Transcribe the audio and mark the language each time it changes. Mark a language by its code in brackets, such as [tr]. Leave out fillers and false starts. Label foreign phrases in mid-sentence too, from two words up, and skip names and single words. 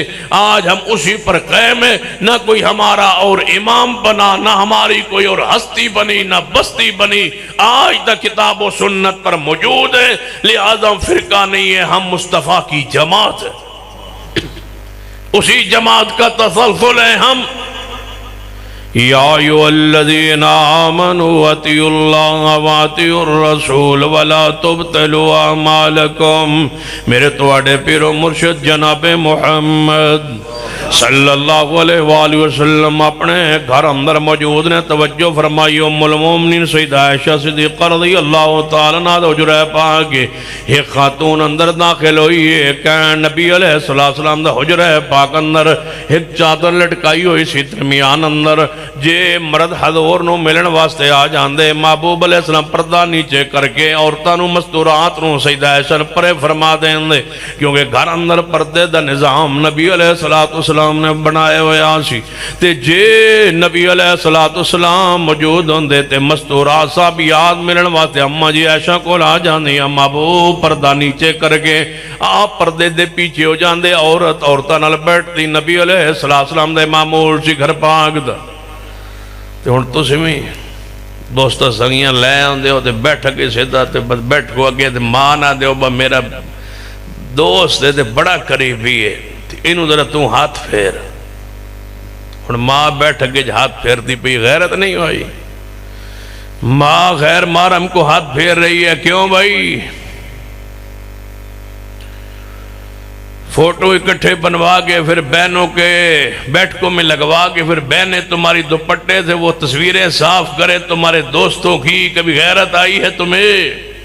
[ur] آج ہم اسی پر قائم ہیں، نہ کوئی ہمارا اور امام بنا، نہ ہماری کوئی اور ہستی بنی، نہ بستی بنی، آج تک کتاب و سنت پر موجود ہے، لہذا ہم فرقہ نہیں ہے، ہم مصطفیٰ کی جماعت ہے، اسی جماعت کا تسلسل ہے ہم۔ [ar] یا ایھا الذین آمنوا اطیعوا اللہ واطیعوا الرسول ولا تبطلوا اعمالکم۔ [pa] میرے تواڈے پیر و مرشد جناب محمد [ar] صلی اللہ علیہ وآلہ وسلم [pa] اپنے گھر اندر موجود نے توجہ فرمائی، ام المومنین سیدہ عائشہ صدیقہ [ar] رضی اللہ تعالیٰ عنہ [pa] حجرہ پاک ایک خاتون اندر داخل ہوئی ہے، کہ نبی [ar] علیہ السلام [pa] دا حجرہ پاک اندر ایک چادر لٹکائی ہوئی سی درمیان اندر، جے مرد حضور نو ملن واسطے آ جاندے، محبوب [ar] علیہ السلام [pa] پردہ نیچے کر کے عورتاں نو مستورات نو سیدہ عائشہ پرے فرما دیں، کیونکہ گھر اندر پردے دا نظام نبی [ar] علیہ السلام [pa] نے بنائے ہوئے آسی تے جے نبی [ar] علیہ السلام [pa] موجود ہوندے تے مستورات صحابیات ملن واسطے اماں جی عائشہ کو لا جاندی، محبوب پردہ نیچے کر کے آپ پردے دے پیچھے ہو جاندے، عورتاں نال بیٹھتی، نبی [ar] علیہ السلام [pa] دے معمول سی گھر پاک دا تے ہن تسی وی دوستاں سنگیاں لے آندے ہو تے بیٹھ کے سیدھا تے بیٹھ کو اگے تے ماں نہ دیو با میرا دوست تے بڑا قریبی ہے، انہوں ذرا تو ہاتھ پھیر، اور ماں بیٹھ کے ہاتھ پھیرتی پئی، غیرت نہیں ہوئی؟ [ur] ماں غیر محرم کو ہاتھ پھیر رہی ہے، کیوں بھائی؟ فوٹو اکٹھے بنوا کے پھر بہنوں کے بیٹھکوں میں لگوا کے پھر بہنیں تمہاری دوپٹے سے وہ تصویریں صاف کرے تمہارے دوستوں کی، کبھی غیرت آئی ہے تمہیں؟